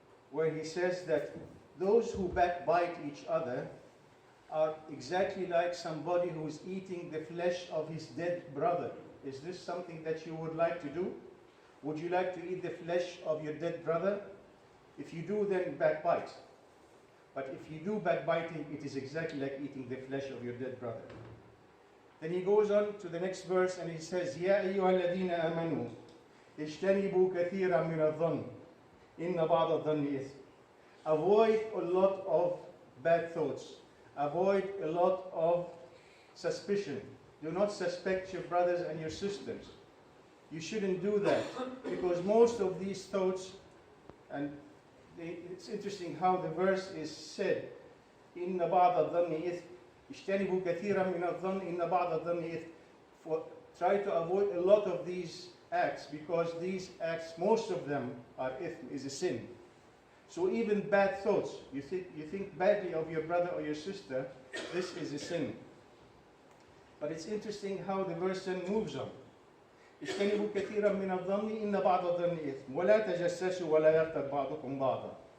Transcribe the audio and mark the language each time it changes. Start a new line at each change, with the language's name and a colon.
English: Where he says that those who backbite each other are exactly like somebody who is eating the flesh of his dead brother. Is this something that you would like to do? Would you like to eat the flesh of your dead brother? If you do, then backbite. But if you do backbiting, it is exactly like eating the flesh of your dead brother. Then he goes on to the next verse and he says,
Arabic: يَا أَيُّهَا الَّذِينَ آمَنُوا اجْتَنِبُوا كَثِيرًا مِنَ الظَّنِّ إِنَّ بَعْضَ الظَّنِّ إِثْمٌ.
English: Avoid a lot of bad thoughts. Avoid a lot of suspicion. Do not suspect your brothers and your sisters. You shouldn't do that, because most of these thoughts, and it's interesting how the verse is said,
Arabic: إِنَّ بَعْضَ الظَّنِّ إِثْمٌ اجْتَنِبُوا كَثِيرًا مِنَ الظَّنِّ إِنَّ بَعْضَ الظَّنِّ إِثْمٌ.
English: Try to avoid a lot of these acts, because these acts, most of them are ithm, is a sin. So even bad thoughts, you think badly of your brother or your sister, this is a sin. But it's interesting how the verse then moves on.
Arabic: اجتنبوا كثيرا من الظن إن بعض الظن إثم ولا تجسسوا ولا يغتب بعضكم بعضا.